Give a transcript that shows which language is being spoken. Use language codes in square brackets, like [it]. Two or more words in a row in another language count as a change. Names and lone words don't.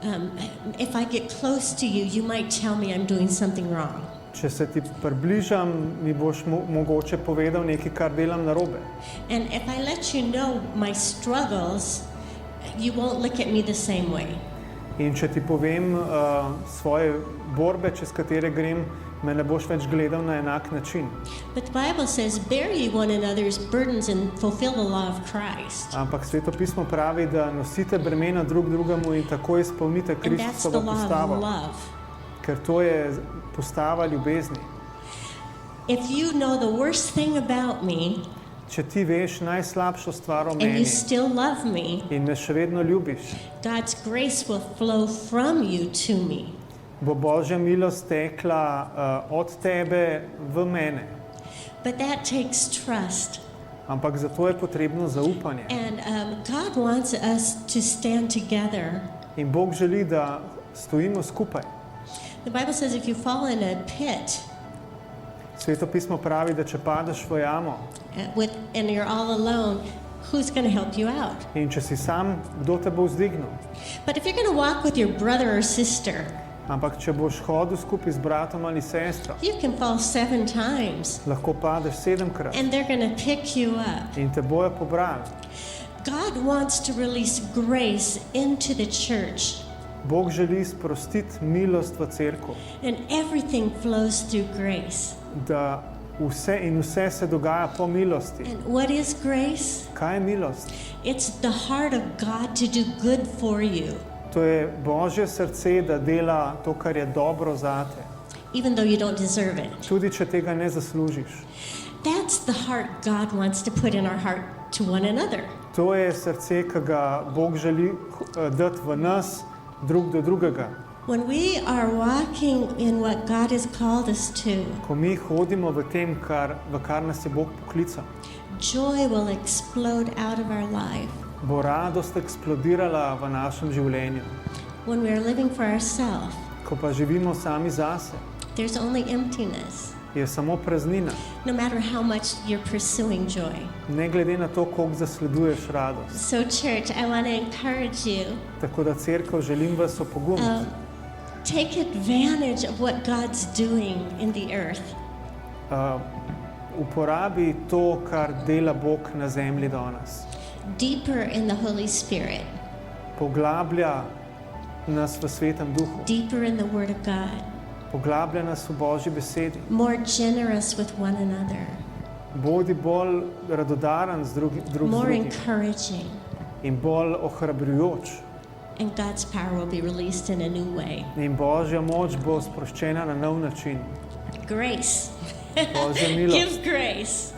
[en] If I get close to you, you might tell me I'm doing something wrong. [sl] Če se ti približam, mi boš mogoče povedal nekaj, kar delam narobe. [en] And if I let you know my struggles, you won't look at me the same way. [sl] In če ti povem svoje borbe, čez katere grem, me ne boš več gledal na enak način. [en] But the Bible says, bear ye one another's burdens and fulfill the law of Christ. [sl] Ampak Sveto pismo pravi, da nosite bremena drug drugemu in tako izpolnite [en] And that's the [sl] Kristusovo [en] law of [sl] postavo. [en] love. [sl] Ker to je postava ljubezni. [en] If you know the worst thing about me [sl] Če ti veš najslabšo stvar o [en] and you [sl] meni [en] still love me, [sl] in me še vedno ljubiš, [en] God's grace will flow from you to me. [sl] bo Božja milost tekla od tebe v mene. [en] But that takes trust. [sl] Ampak zato je potrebno zaupanje. [en] And God wants us to stand together. [sl] In Bog želi, da stojimo skupaj. [en] The Bible says if you fall in a pit [sl] Sveto pismo pravi, da če padeš v jamo [en] and you're all alone, who's going to help you out? [sl] in če si sam, kdo te bo vzdignil? [en] But if you're going to walk with your brother or sister, [sl] Ampak če boš hodil skupaj z bratom ali sestro, [en] you can fall 7 times [sl] lahko padeš 7-krat [en] and they're going to pick you up. [sl] in te bojo pobrali. [en] God wants to release grace into the church, [sl] Bog želi sprostiti milost v cerkev, [en] and everything flows through grace. [sl] da vse se dogaja po milosti. [en] And what is grace? [sl] Kaj je milost? [en] It's the heart of God to do good for you, [sl] To je Božje srce, da dela to, kar je dobro zate, [en] even though you don't deserve it. [sl] tudi če tega ne zaslužiš. [en] That's the heart God wants to put in our heart to one another. [sl] To je srce, ki ga Bog želi dati v nas, drug do drugega. [en] When we are walking in what God has called us to, [sl] Ko mi hodimo v tem, v kar nas je Bog poklical, [en] joy will explode out of our life. [sl] bo radost eksplodirala v našem življenju. [en] When we are living for ourselves, [sl] Ko pa živimo sami zase, [en] there's only emptiness, [sl] je samo praznina. [en] no matter how much you're pursuing joy. [sl] Ne glede na to, koliko zasleduješ radost. [en] So church, I want to encourage you, [sl] Tako da cerkev želim vas opogumiti. [en] take advantage of what God's doing in the earth. [sl] Uporabi to, kar dela Bog na zemlji danes. [en] Deeper in the Holy Spirit. [sl] Poglablja nas v Svetem Duhu. [en] Deeper in the Word of God. [sl] Poglablja nas v Božji besedi. [en] More generous with one another. [sl] Bodi bolj radodaren z drugim. [en] More encouraging. [sl] In bolj ohrabrjujoč. [en] And God's power will be released in a new way. [sl] In Božja moč bo sproščena na nov način. [en] Grace. [sl] Božja milost. [en] Give grace.